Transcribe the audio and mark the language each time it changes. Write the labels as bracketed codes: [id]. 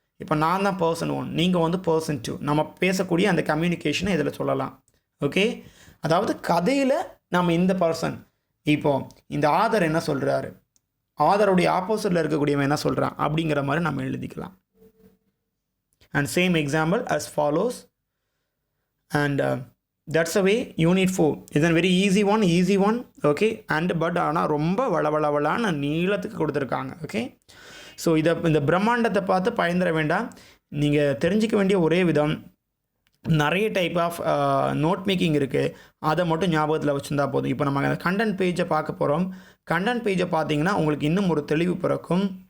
[ta] இப்போ நான் தான் பர்சன் 1, நீங்கள் வந்து பர்சன் 2. நம்ம பேசக்கூடிய அந்த கம்யூனிகேஷனை இதில் சொல்லலாம். ஓகே, அதாவது கதையில் நம்ம இந்த பர்சன், இப்போது இந்த ஆதர் என்ன சொல்கிறாரு, ஆதருடைய ஆப்போசிட்டில் இருக்கக்கூடியவன் என்ன சொல்கிறான் அப்படிங்கிற மாதிரி நம்ம எழுதிக்கலாம். [en] And same example as follows. And that's a way unit 4 is a very easy one. Okay, and but [ta] ஆனால் ரொம்ப வளவளவளான நீளத்துக்கு கொடுத்துருக்காங்க. ஓகே, ஸோ இந்த பிரம்மாண்டத்தை பார்த்து பயந்துட வேண்டாம். நீங்கள் தெரிஞ்சிக்க வேண்டிய ஒரே விதம், நிறைய டைப் ஆஃப் நோட் மேக்கிங் இருக்குது, அதை மட்டும் ஞாபகத்தில் வச்சுருந்தா போதும். இப்போ நம்ம கண்டென்ட் பேஜை பார்க்க போகிறோம். கண்டென்ட் பேஜை பார்த்தீங்கன்னா உங்களுக்கு இன்னும் ஒரு தெளிவு பிறக்கும்.